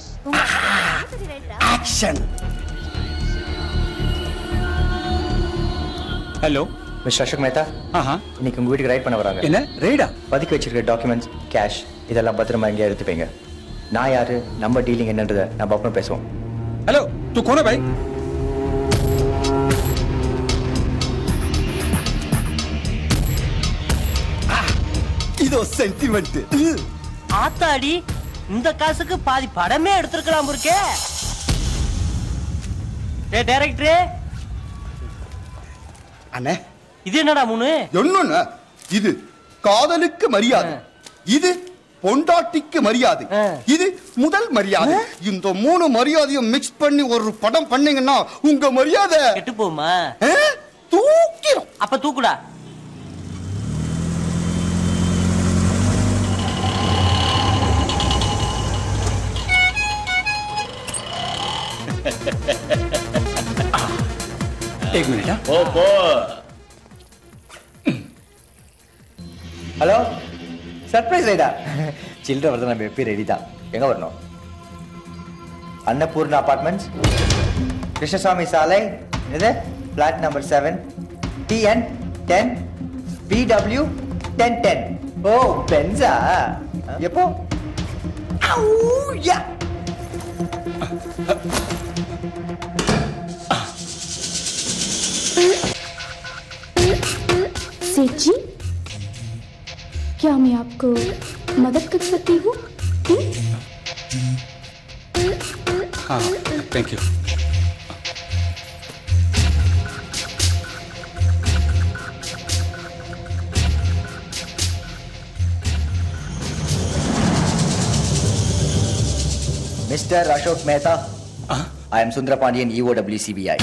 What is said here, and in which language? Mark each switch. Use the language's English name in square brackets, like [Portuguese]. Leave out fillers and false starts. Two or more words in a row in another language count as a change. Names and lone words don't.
[English] Action. Hello [Tamil] மிஸ்டர் அசோக் மேத்தா. இன்னைக்கு உங்க வீட்டுக்கு ரைட் பண்ண வராங்க. என்ன ரைடா? பதுக்கி வச்சிருக்க டாக்குமெண்ட்ஸ், கேஷ் இதெல்லாம் பத்திரமா எங்கேயா எடுத்துப்பீங்க. நான் யாரு, நம்ம டீலிங் என்னன்றதை நம்ம அப்புறம் பேசுவோம். ஹலோ, [Hindi] तू कौन है भाई? [Tamil] இது [English] so sentiment. [Tamil] ஆத்தாடி, இந்த காசுக்கு பாதி படமே எடுத்துக்கலாம் இருக்கே. டேய் டைரக்டர், அண்ணே இது என்னடா மூணு? என்னன்னா இது காதலுக்கு மரியாதை, இது பொண்டாட்டிக்கு மரியாதை, இது முதல் மரியாதை. இந்த 3 மரியாதையும் மிக்ஸ் பண்ணி ஒரு படம் பண்ணீங்கன்னா உங்க மரியாதை கெட்டு போகுமா? தூக்கிடும். அப்ப தூக்குடா. [Hindi] एक मिनट. [Tamil] ஹலோ, சர்ப்ரைஸ் ரைடா? சில்ட்ர வரது நம்ம எப்பயும் ரெடி தான். எங்க வரணும்? அன்னபூர்ணா அபார்ட்மெண்ட்ஸ், கிருஷ்ணசாமி சாலை, இது [English] flat number [Tamil] 7, TN 10 BW 1010. ஓ பென்ஸா? எப்போ? யா [Hindi] सेठ जी, क्या मैं आपको मदद कर सकती हूँ? हाँ, [English] thank you. [Tamil] மிஸ்டர் அசோக் மேத்தா, [English] I am [Tamil] சுந்தரபாண்டியன், EOW CBI.